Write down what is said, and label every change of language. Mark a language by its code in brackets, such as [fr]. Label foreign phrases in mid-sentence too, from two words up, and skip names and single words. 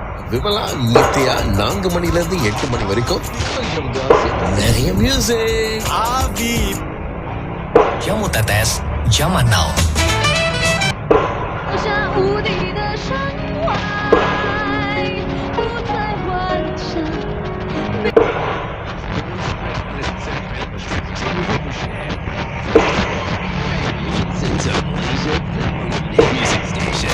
[ta] விமலா நித்யா 4 மணிலிருந்து 8 மணி வரைக்கும் நிறைய மியூசிக். [id] Jamu Tetes Zaman Now. [zh] 像无敌的山外，不再幻想。 [en] Music station.